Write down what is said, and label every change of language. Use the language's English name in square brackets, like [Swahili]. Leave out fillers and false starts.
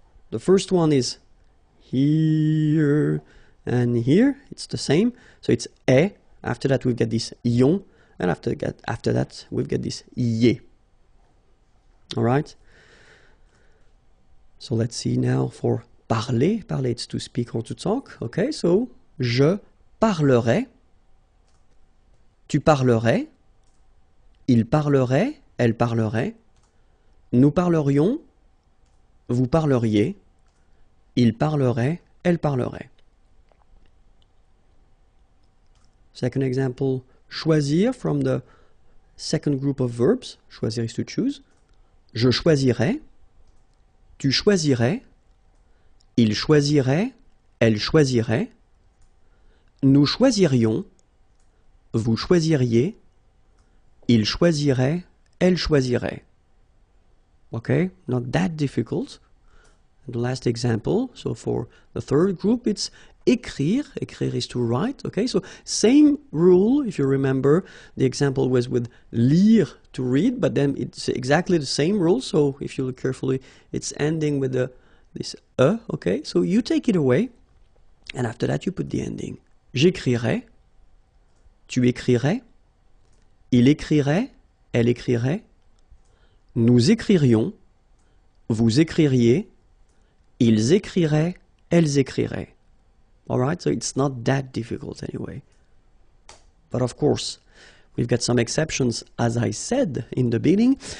[English] The first one is here and here. It's the same. So it's eh. After that, we've got this yon. And after that, we've got this ye. All right? So let's see now for parler. Parler, it's to speak or to talk. Okay, so [French] je parlerai. Tu parlerais, il parlerait, elle parlerait, nous parlerions, vous parleriez, il parlerait, elle parlerait. [English] Second example, choisir from the second group of verbs. Choisir is to choose. [French] Je choisirais, tu choisirais, il choisirait, elle choisirait, nous choisirions, vous choisiriez, il choisirait, elle choisirait. [English] Okay, not that difficult. And the last example, so for the third group, it's écrire. Écrire is to write. Okay, so same rule, if you remember, the example was with lire, to read, but then it's exactly the same rule. So if you look carefully, it's ending with this okay, so you take it away, and after that you put the ending. [French] J'écrirai, tu écrirais, il écrirait, elle écrirait, nous écririons, vous écririez, ils écriraient, elles écriraient. [English] All right, so it's not that difficult anyway. But of course, we've got some exceptions, as I said in the beginning.